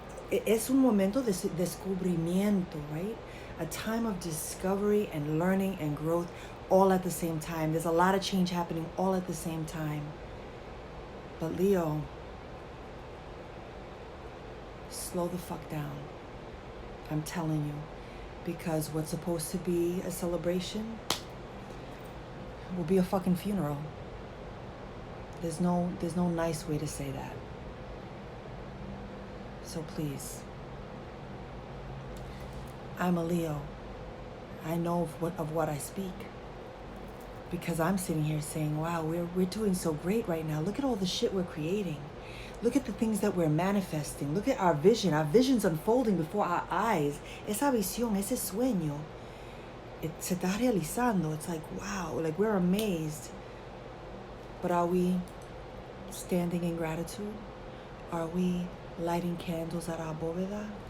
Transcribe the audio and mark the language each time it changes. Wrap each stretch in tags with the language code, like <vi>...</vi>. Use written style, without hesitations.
<es>Es un momento de descubrimiento, right?</es> <en>A time of discovery and learning and growth all at the same time. There's a lot of change happening all at the same time. But Leo, slow the fuck down. I'm telling you. Because what's supposed to be a celebration will be a fucking funeral. There's no nice way to say that. So please. I'm a Leo. I know of what I speak. Because I'm sitting here saying, wow, we're doing so great right now. Look at all the shit we're creating. Look at the things that we're manifesting. Look at our vision. Our vision's unfolding before our eyes.</en> <es>Esa visión, ese sueño, se está realizando.</es> <en>It's like, wow, like we're amazed. But are we standing in gratitude? Are we lighting candles at our bóveda?</en>